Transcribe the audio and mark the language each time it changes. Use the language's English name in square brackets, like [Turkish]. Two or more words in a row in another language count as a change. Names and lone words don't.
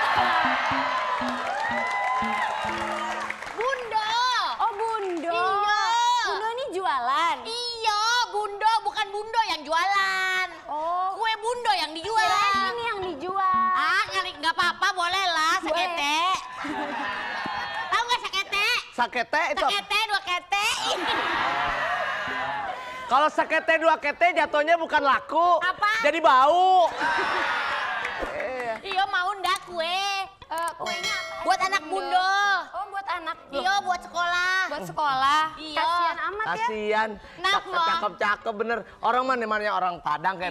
[Indonesian] Bundo. Oh, Bundo. Iya. Bundo ini jualan. Iya, Bundo bukan Bundo yang jualan. Oh. Kue Bundo yang dijual. Ini yang dijual. Ah, nggak apa-apa, boleh lah sakete. Tahu nggak sakete? Sakete itu. Sakete, dua kete. Kalau sakete dua kete jatuhnya bukan laku. Apa? Jadi bau. Iya, mau ndak kue? Kuenya apa? Buat anak Bundo. Oh, buat anak. Iya, buat sekolah. Buat sekolah. Iya. Kasian amat ya. Kasian. Kenapa? Cakep-cakep bener. Orang mana orang Padang kayak